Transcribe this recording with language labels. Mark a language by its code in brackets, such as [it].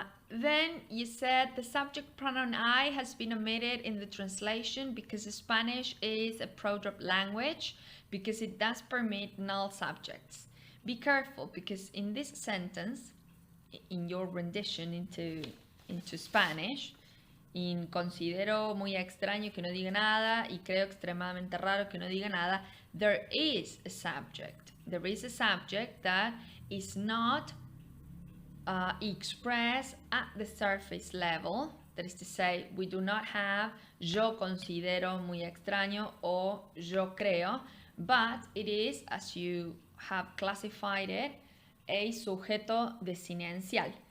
[en] Then you said the subject pronoun I has been omitted in the translation because Spanish is a prodrop language, because it does permit null subjects. Be careful, because in this sentence, in your rendition into Spanish, [es] considero muy extraño que no diga nada y creo extremadamente raro que no diga nada, [en] there is a subject. There is a subject that is not expressed at the surface level. That is to say, we do not have [es] yo considero muy extraño [en] or [es] yo creo, [en] but it is, as you have classified it, a sujeto desinencial.